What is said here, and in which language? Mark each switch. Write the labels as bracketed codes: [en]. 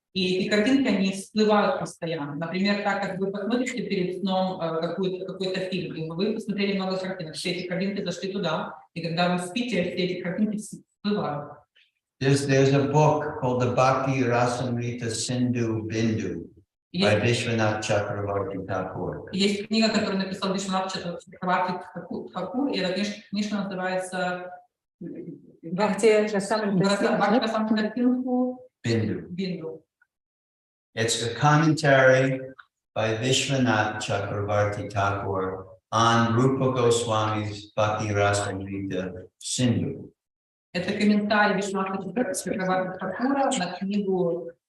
[ru] И эти картинки, они всплывают постоянно. Например, так как вы посмотрите перед сном какой-то фильм, и вы посмотрели много картинок, все эти картинки зашли туда, и когда вы спите, все эти картинки всплывают. [en] There's a book called the Bhakti Rasamrita Sindhu Bindu by Vishwanath Chakravarti Thakur. [ru] Есть книга, которую написал Вишванат Чакраварти Тхакур, и эта книжка называется Бхакти Расамрита [en] Bindu. It's a commentary by Vishwanath Chakravarti Thakur on Rupa Goswami's Bhakti Rasamrita Sindhu. [ru] Это комментарий Вишваната Чакраварти Тхакура на книгу